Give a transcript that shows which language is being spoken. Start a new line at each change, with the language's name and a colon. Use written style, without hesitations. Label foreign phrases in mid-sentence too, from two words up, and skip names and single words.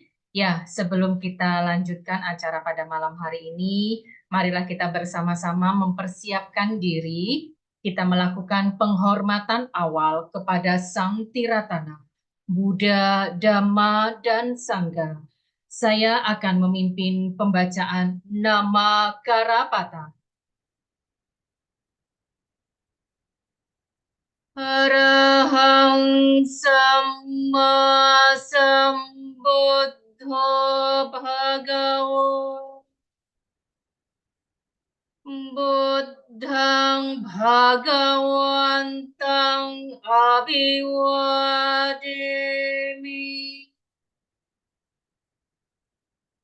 Indonesian: Ya, sebelum kita lanjutkan acara pada malam hari ini, marilah kita bersama-sama mempersiapkan diri. Kita melakukan penghormatan awal kepada Sang Tiratana, Buddha, Dhamma, dan Sangha. Saya akan memimpin pembacaan Nama Karapata.
Pali: Arahang Samma Sambuddho Bhagavo Buddhang Bhagawantang Abhiwademi